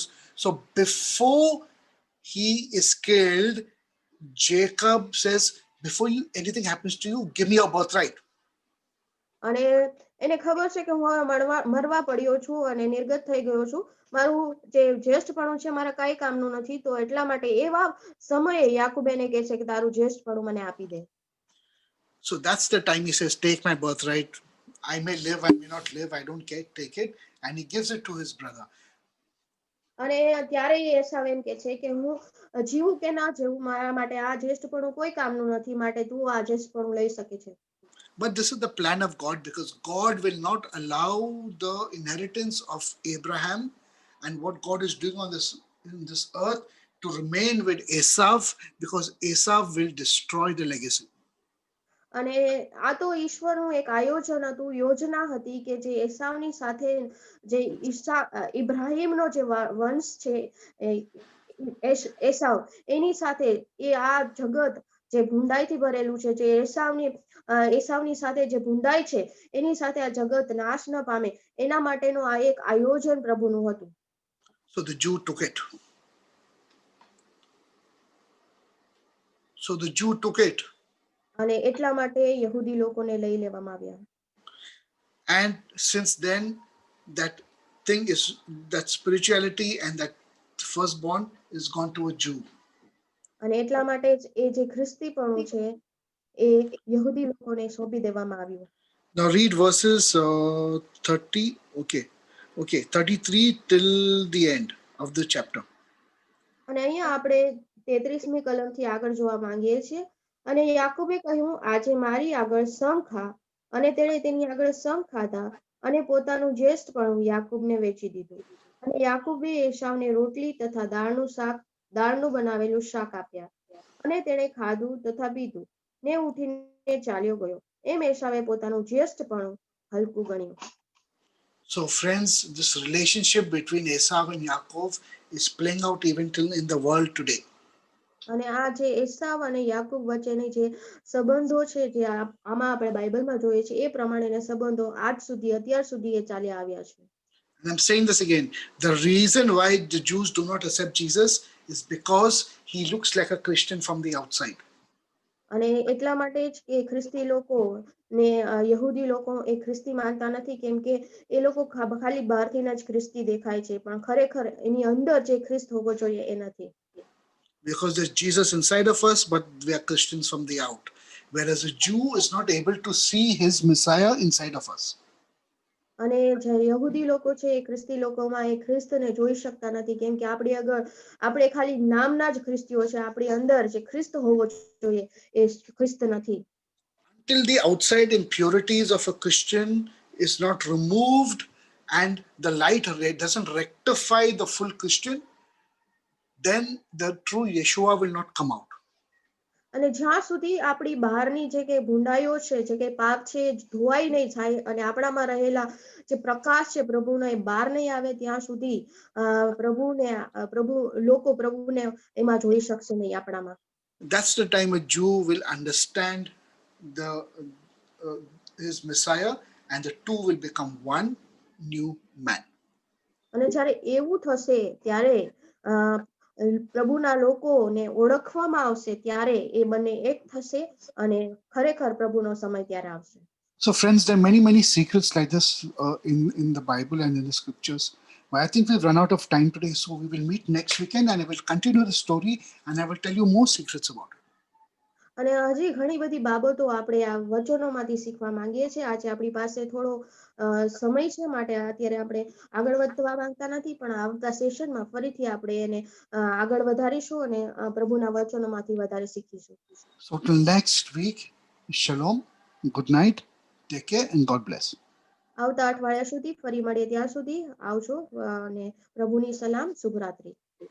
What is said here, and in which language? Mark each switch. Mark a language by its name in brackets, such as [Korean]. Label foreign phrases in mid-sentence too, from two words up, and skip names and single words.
[English] So before he is killed, Jacob says, before anything happens to you, give me your birthright. [Gujarati] અને એને ખબર છે કે હું મરવા પડ્યો છું અને નિર્ગત થઈ ગયો છું, મારું જે જ્યેષ્ઠપણું છે મારા કઈ કામનું નથી, તો એટલા માટે એવા સમયે યાકૂબ એને કહે છે કે તારું જ્યેષ્ઠપણું મને આપી દે. [English] So that's the time he says, take my birthright. I may live, I may not live, I don't care, take it. And he gives it to his brother. [Gujarati] અને ત્યારે એસાવ એમ કે છે કે હું જીવું કે ના જીવું, મારા માટે આ જ્યેષ્ઠપણું કોઈ કામનું નથી, માટે તું આ જ્યેષ્ઠપણું લઈ શકે છે. [English] But this is the plan of God, because God will not allow the inheritance of Abraham and what God is doing in this earth to remain with Esau, because Esau will destroy the legacy. [Gujarati] અને આ તો ઈશ્વરનું એક આયોજન હતું, યોજના હતી કે જે એસાવની સાથે જે ઇબ્રાહીમનો જે વંશ છે એસાવ, એની સાથે એ આ જગત જે ભૂંડાઈથી ભરેલું છે, જે એસાવની સાથે જે ભૂંડાઈ છે એની સાથે આ જગત નાશ ન પામે, એના માટેનું આ એક આયોજન પ્રભુનું હતું. [English] So the Jew took it. So the Jew took it. [Gujarati] અને એટલા માટે યહૂદી લોકોને લઈ લેવામાં આવ્યા. [English] And since then, that thing is, that spirituality and that firstborn is gone to a Jew. [Gujarati] અને એટલા માટે જ એ જે ખ્રિસ્તીપણું છે એ યહૂદી લોકોને સોંપી દેવામાં આવ્યું. [English] Now read verses 30, okay, 33 till the end of the chapter. [Gujarati] અને અહીંયા આપણે 33મી કલમથી આગળ જોવા માંગીએ છીએ. અને યાકૂબે કહ્યું, આજે મારી આગળ સમ ખા. અને તેણે તેની આગળ સમ ખાધા અને પોતાનું જ્યેષ્ઠપણું યાકૂબને વેચી દીધું. અને યાકૂબે એસાવને રોટલી તથા દાળનું બનાવેલું શાક આપ્યા. અને તેણે ખાધું તથા પીધું ને ઉઠીને ચાલ્યો ગયો. એમ એસાવે પોતાનું જ્યેષ્ઠપણું હલકું ગણ્યું. [English] So friends, this relationship between Esau and Yaakov is playing out even till in the world today. [Gujarati] અને આ જે એસાવ અને યાકૂબ વચ્ચેની જે સંબંધો છે જે આમાં આપણે બાઇબલમાં જોઈએ છે એ પ્રમાણેના સંબંધો આજ સુધી અત્યાર સુધી એ ચાલ્યા આવ્યા છે. [English] And I'm saying this again, the reason why the Jews do not accept Jesus is because he looks like a Christian from the outside. [Gujarati] અને એટલા માટે જ કે ખ્રિસ્તી લોકો ને યહૂદી લોકો એ ખ્રિસ્તી માનતા નથી, કેમ કે એ લોકો ખાલી બહારથી જ ખ્રિસ્તી દેખાય છે, પણ ખરેખર એની અંદર જે ખ્રિસ્ત હોવો જોઈએ એ નથી. [English] Because there's Jesus inside of us, but we are Christians from the out. Whereas a Jew is not able to see his Messiah inside of us. [Gujarati] અને જે યહૂદી લોકો છે એ ખ્રિસ્તી લોકોમાં એ ખ્રિસ્તને જોઈ શકતા નથી, કેમ કે આપણે ખાલી નામના જ ખ્રિસ્તીઓ છે, આપણી અંદર જે ખ્રિસ્ત હોવો જોઈએ એ ખ્રિસ્ત નથી. [English] Until the outside impurities of a Christian is not removed and the light doesn't rectify the full Christian, then the true Yeshua will not come out. [Gujarati] અને જ્યાં સુધી આપણી બહારની જે કે ભૂંડાઈઓ છે, જે કે પાપ છે, ધોવાઈ નહીં જાય અને આપણામાં રહેલા જે પ્રકાશ છે પ્રભુનો એ બહાર નહીં આવે, ત્યાં સુધી પ્રભુને એમાં જોઈ શકશે નહીં આપણામાં. [English] That's the time a Jew will understand his Messiah, and the two will become one new man. [Gujarati] અને જ્યારે એવું થશે ત્યારે પ્રભુના લોકોને ઓળખવામાં આવશે, ત્યારે એ બંને એક થશે અને ખરેખર પ્રભુનો સમય ત્યારે આવશે. [English] So friends, there are many secrets like this in the Bible and in the scriptures. But I think we've run out of time today, so we will meet next weekend and I will continue the story and I will tell you more secrets about it. [Gujarati] અને હજી ઘણી બધી બાબતો આપણે આ વચનોમાંથી શીખવા માંગીએ છીએ. આજે આપણી પાસે થોડો સમય છે, માટે અત્યારે આપણે આગળ વધવા માંગતા નથી, પણ આવતા સેશનમાં ફરીથી આપણે એને આગળ વધારીશું અને પ્રભુના વચનોમાંથી વધારે શીખીશું. [English] So till next week, shalom, good night, take care and God bless. [Gujarati] આવતા અઠવાડિયા સુધી ફરી મળીએ, ત્યાં સુધી આવજો અને પ્રભુની સલામ, શુભરાત્રી.